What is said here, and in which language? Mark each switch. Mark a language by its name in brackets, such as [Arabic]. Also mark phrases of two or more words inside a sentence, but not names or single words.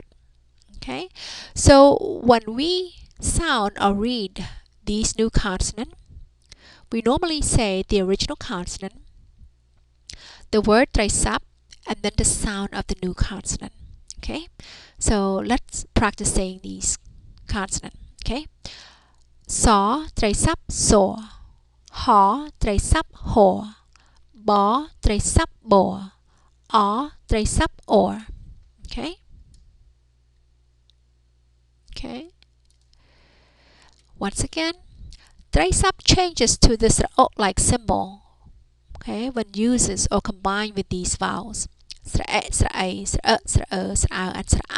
[English] Okay, so when we sound or read these new consonants, we normally say the original consonant, the word Trai Sap, and then the sound of the new consonant. Okay, so let's practice saying these consonants. [Khmer] Okay, Saw Trai Sap so, ha Trai Sap ho, ba Trai Sap bo, Trai Sap or. [English] Okay. Okay. Once again, Trai Sap changes to this like symbol. Okay, when uses or combined with these vowels. [Khmer] Sra, sra, sra, sra, sra, and sra.